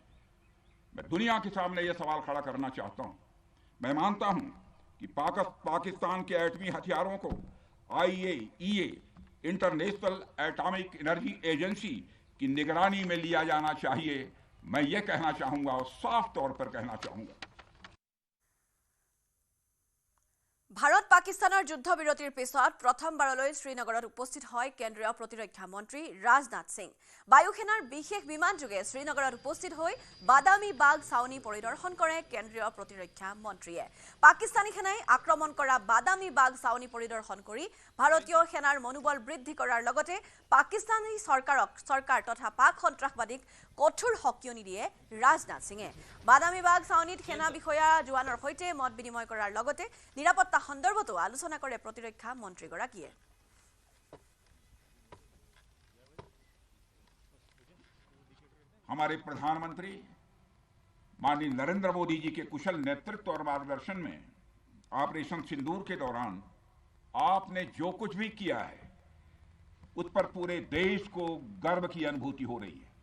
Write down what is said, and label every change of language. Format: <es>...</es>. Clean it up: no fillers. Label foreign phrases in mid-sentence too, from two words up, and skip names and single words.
<hi>मैं दुनिया के सामने यह सवाल खड़ा करना चाहता हूं। मैं मानता हूं कि पाकिस्तान के एटमी हथियारों को IAEA इंटरनेशनल एटॉमिक एनर्जी एजेंसी की निगरानी में लिया जाना चाहिए। मैं ये कहना चाहूंगा और साफ तौर पर कहना चाहूंगा</hi> <as>ভাৰত পাকিস্তানৰ যুদ্ধবিৰতিৰ পিছত প্ৰথমবাৰলৈ শ্ৰীনগৰত উপস্থিত হয় কেন্দ্ৰীয় প্ৰতিৰক্ষা মন্ত্ৰী ৰাজনাথ সিং বায়ুসেনাৰ বিশেষ বিমানযোগে শ্ৰীনগৰত উপস্থিত হৈ বাদামী বাগ ছাউনি পৰিদৰ্শন কৰে কেন্দ্ৰীয় প্ৰতিৰক্ষা মন্ত্ৰীয়ে পাকিস্তানী সেনাই আক্ৰমণ কৰা বাদামী বাগ ছাউনি পৰিদৰ্শন কৰি ভাৰতীয় সেনাৰ মনোবল বৃদ্ধি কৰাৰ লগতে পাকিস্তানী চৰকাৰ তথা পাক সন্ত্ৰাসবাদীক কঠোৰ হকিয়নি দিয়ে ৰাজনাথ সিঙে বাদামী বাগ ছাউনিত সেনা বিষয়া জোৱানৰ সৈতে মত বিনিময় কৰাৰ লগতে নিৰাপত্তা সন্দৰ্ভতো আলোচনা কৰে প্ৰতিৰক্ষা মন্ত্ৰীগৰাকীয়ে</as> <hi>हमारे प्रधानमंत्री माननीय नरेंद्र मोदी जी के कुशल नेतृत्व और मार्गदर्शन में ऑपरेशन सिंदूर के दौरान आपने जो कुछ भी किया है उस पर पूरे देश को गर्व की अनुभूति हो रही है।</hi>